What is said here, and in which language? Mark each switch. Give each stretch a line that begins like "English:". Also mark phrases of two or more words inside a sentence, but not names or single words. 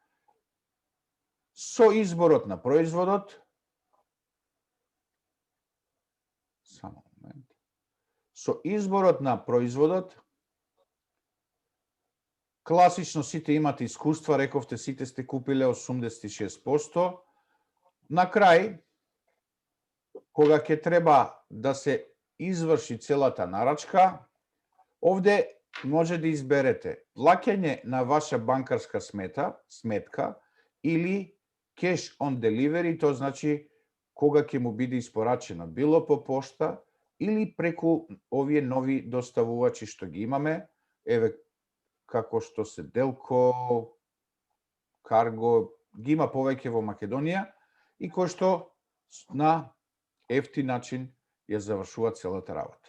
Macedonian: Со изборот на производот, класично сите имате искуства, рековте сите сте купиле 86%. На крај, кога ќе треба да се изврши целата нарачка, овде може да изберете плаќање на ваша банкарска сметка или
English: cash on delivery,
Macedonian: тоа значи кога ќе му биде испорачено било по пошта или преку овие нови доставувачи што ги имаме, еве како што се Делко, Карго, ги има повеќе во Македонија и кој што на ефтин начин ја завршува целата работа.